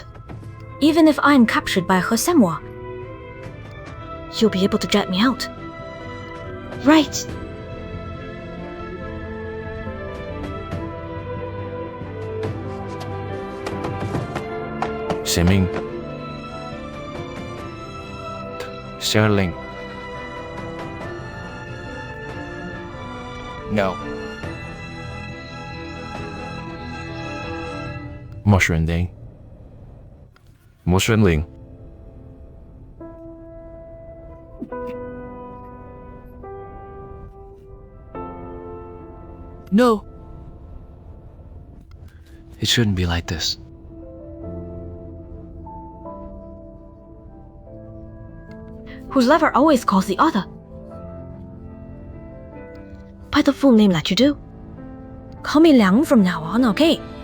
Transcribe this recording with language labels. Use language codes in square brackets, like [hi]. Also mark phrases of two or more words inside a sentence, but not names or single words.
[en] Even if I am captured by He Xuechen, you'll be able to get me out. Right. Zhaoming. Xuanling. No. Mu Xuanling. Mu Xuanling. No! It shouldn't be like this. Whose lover always calls the other. By the full name that you do. Call me Liang from now on, okay?